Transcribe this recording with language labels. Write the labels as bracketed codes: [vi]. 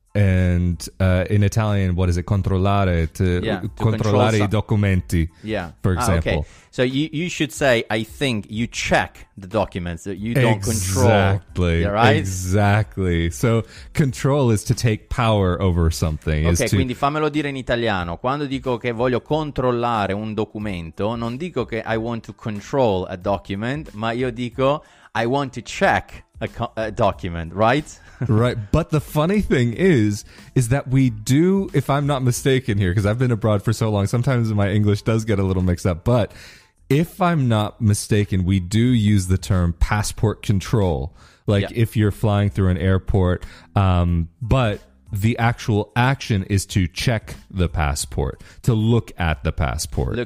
[en] And in Italian, what is it? Controllare, to [it] controllare i documenti, [en] for example. Okay. So you should say, I think you check the documents that you don't control. Exactly. Right? Exactly. So control is to take power over something. [it] Ok, quindi fammelo dire in italiano. Quando dico che voglio controllare un documento, non dico che [en] I want to control a document, [it] ma io dico [en] I want to check a document, right? Right. But the funny thing is that we do, if I'm not mistaken here, because I've been abroad for so long, sometimes my English does get a little mixed up, but if I'm not mistaken, we do use the term passport control, like if you're flying through an airport, but the actual action is to check the passport, to look at the passport.